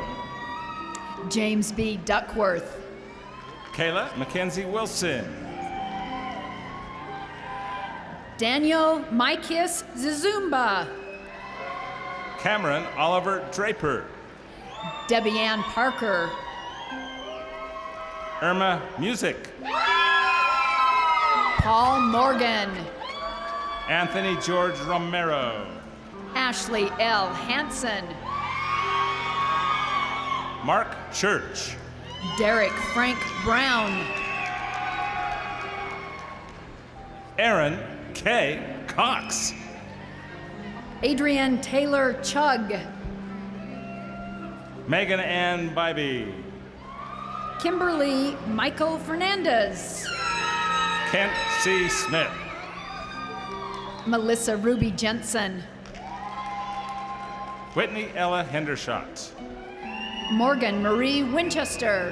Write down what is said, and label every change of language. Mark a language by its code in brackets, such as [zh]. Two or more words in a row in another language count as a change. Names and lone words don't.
[en] James B. Duckworth. Kayla Mackenzie Wilson. Daniel Mikis Zizumba. Cameron Oliver Draper. Debbie Ann Parker. Irma Music. Paul Morgan. Anthony George Romero. Ashley L. Hansen. Mark Church. Derek Frank Brown. Aaron K. Cox. Adrian Taylor Chug. Megan Ann Bybee. Kimberly Michael Fernandez. Kent C. Smith. Melissa Ruby Jensen. Whitney Ella Hendershot. Morgan Marie Winchester.